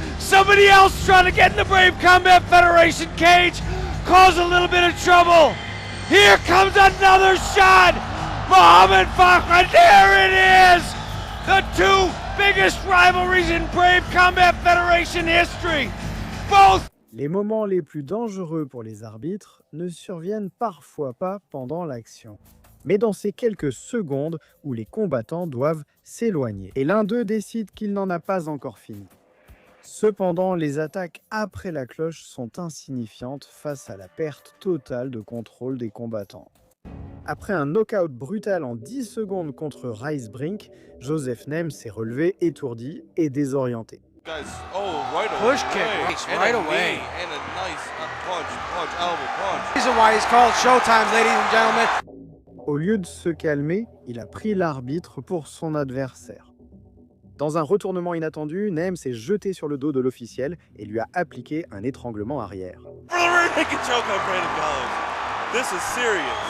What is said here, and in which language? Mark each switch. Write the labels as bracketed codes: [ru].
[en] Somebody else trying to get in the Brave Combat Federation cage, cause a little bit of trouble. Here comes another shot. Mohamed Fakhreddine, there it is. The two biggest rivalries in Brave Combat Federation history. Both. [fr] Les moments les plus dangereux pour les arbitres ne surviennent parfois pas pendant l'action, mais dans ces quelques secondes où les combattants doivent s'éloigner. Et l'un d'eux décide qu'il n'en a pas encore fini. Cependant, les attaques après la cloche sont insignifiantes face à la perte totale de contrôle des combattants. Après un knockout brutal en 10 secondes contre Rijsbrink, Joseph Nem s'est relevé étourdi et désorienté. [en] Push kick right away. And a nice punch, elbow punch. Reason why he's called Showtime, ladies and gentlemen. [fr] Au lieu de se calmer, il a pris l'arbitre pour son adversaire. Dans un retournement inattendu, Nem s'est jeté sur le dos de l'officiel et lui a appliqué un étranglement arrière. [en] This is serious.